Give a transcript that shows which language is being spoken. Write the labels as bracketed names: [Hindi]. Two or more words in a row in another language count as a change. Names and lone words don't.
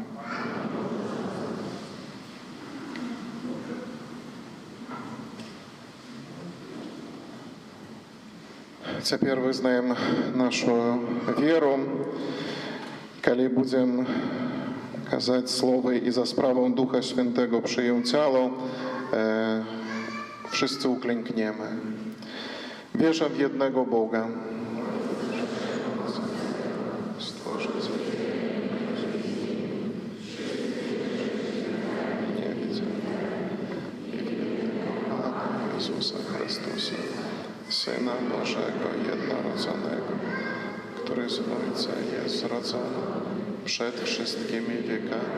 [Belarusian] Цяпер вызнаем нашу веру. Калі будзем казаць словы і за справą [Polish] Духа Świętego przyjął ciało, wszyscy uklękniemy. Wierzę w jednego Boga, Stworzyciela niewidzę i Jezusa Chrystusa, Syna Bożego jednorodzonego, który z Ojca jest zrodzony przed wszystkimi wiekami.